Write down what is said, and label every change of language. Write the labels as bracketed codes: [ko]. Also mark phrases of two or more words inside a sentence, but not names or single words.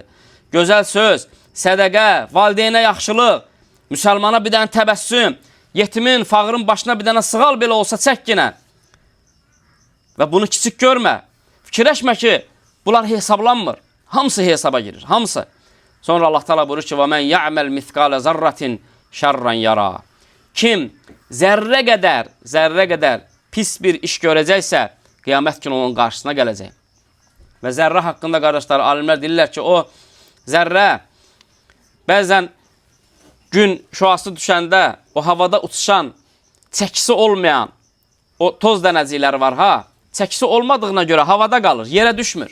[az] Gözəl söz, sədəqə, valideynə yaxşılıq, müsəlmana bir dənə təbəssüm, yetimin, fağırın başına bir dənə sığal belə olsa çək yenə. Və bunu kiçik görmə. Fikirləşmə ki, bunlar hesablanmır. Hamısı hesaba girir, hamısı. Sonra Allah Teala buyurur ki, [ar] وَمَنْ يَعْمَلْ مِثْقَالَ زَرَّةٍ شَرًّا يَرَى. [az] Kim zərrə qədər pis bir iş görəcəksə, qiyamət günü onun qarşısına gələcək. Və zərrə haqqında qardaşlar, alimlər deyirlər ki, o zərrə bəzən gün şüası düşəndə o havada uçuşan, çəkisi olmayan o toz dənəcikləri var ha, çəkisi olmadığına görə havada qalır, yerə düşmür.